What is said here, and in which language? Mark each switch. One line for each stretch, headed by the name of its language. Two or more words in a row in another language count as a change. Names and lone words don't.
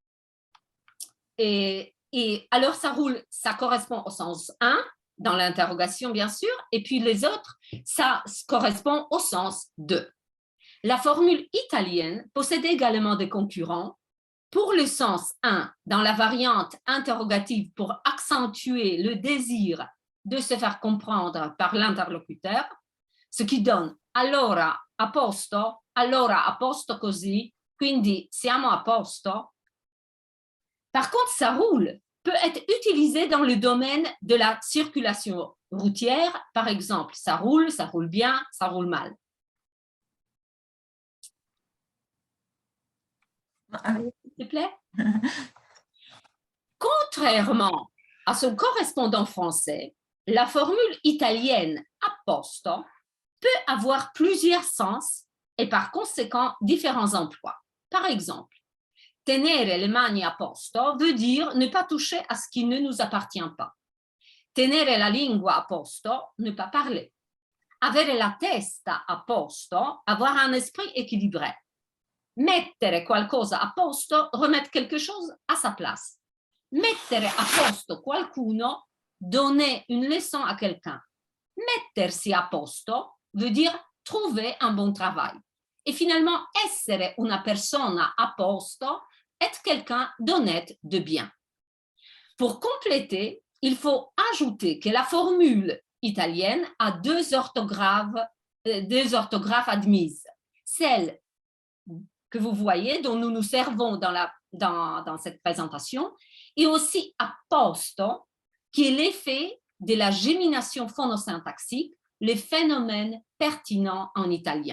French: Et alors ça roule, ça correspond au sens 1, dans l'interrogation bien sûr, et puis les autres, ça correspond au sens 2. La formule italienne possède également des concurrents pour le sens 1, dans la variante interrogative pour accentuer le désir de se faire comprendre par l'interlocuteur, ce qui donne
Italian: allora a posto così, quindi siamo a posto.
French: Par contre, ça roule peut être utilisé dans le domaine de la circulation routière, par exemple, ça roule bien, ça roule mal. S'il te plaît. Contrairement à son correspondant français, la formule italienne
Italian: a posto
French: peut avoir plusieurs sens et par conséquent différents emplois. Par exemple,
Italian: tenere le mani a posto
French: veut dire ne pas toucher à ce qui ne nous appartient pas.
Italian: Tenere la lingua a posto,
French: ne pas parler.
Italian: Avere la testa a posto,
French: avoir un esprit équilibré.
Italian: Mettere qualcosa a posto,
French: remettre quelque chose à sa place.
Italian: Mettere a posto qualcuno,
French: donner une leçon à quelqu'un.
Italian: Mettersi a posto
French: veut dire trouver un bon travail. Et finalement,
Italian: essere una persona a posto,
French: être quelqu'un d'honnête, de bien. Pour compléter, il faut ajouter que la formule italienne a deux orthographes admises. Celle que vous voyez, dont nous nous servons dans cette présentation, et aussi
Italian: a posto,
French: qui est l'effet de la gémination phonosyntaxique, les phénomènes pertinents en italien.